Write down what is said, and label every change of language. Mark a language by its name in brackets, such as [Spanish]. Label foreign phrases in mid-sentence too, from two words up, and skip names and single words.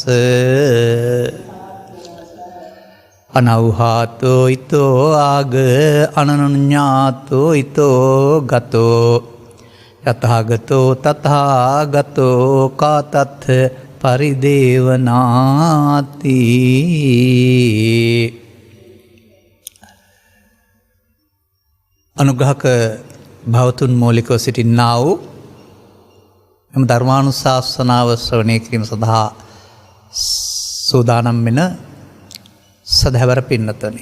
[Pali] අනව්හාතෝ ඊතෝ ආග අනනුඤ්ඤාතෝ ඊතෝ ගතෝ යතහාගතෝ තථාගතෝ කාතත් පරිදේවනාති. [Sinhala] අනුග්‍රහක භවතුන් මූලිකව සිටින්නා වූ එම ධර්මානුශාසනාව ශ්‍රවණය කිරීම සඳහා සූදානම් වෙන සදහැවර පින්නතනි.